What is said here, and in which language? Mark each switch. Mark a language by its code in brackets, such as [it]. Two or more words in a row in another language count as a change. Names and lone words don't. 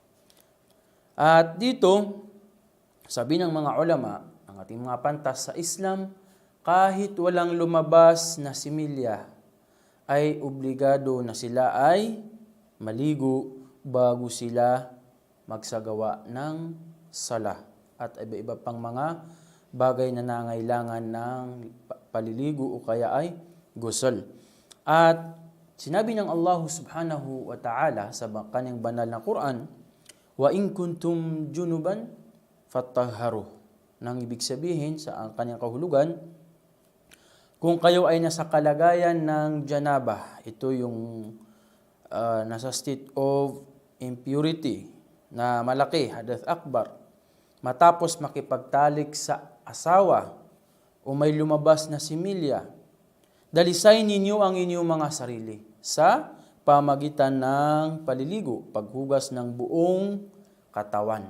[tl] At dito, sabi ng mga ulama, ang ating mga pantas sa Islam, kahit walang lumabas na similya, ay obligado na sila ay maligo bago sila magsagawa ng sala at iba-iba pang mga bagay na nangailangan ng paliligo o kaya ay ghusl. At sinabi ng Allah [ar] سبحانه وتعالى [tl] sa kanyang banal na Quran, [ar] وإن كنتم جنبا فاطهروا. [tl] Nang ibig sabihin sa kanyang kahulugan, kung kayo ay nasa kalagayan ng janaba, ito yung nasa [en] state of impurity [tl] na malaki, [ar] حدث أكبر, [tl] matapos makipagtalik sa asawa o may lumabas na similya, dalisay ninyo ang inyong mga sarili sa pamagitan ng paliligo, paghugas ng buong katawan.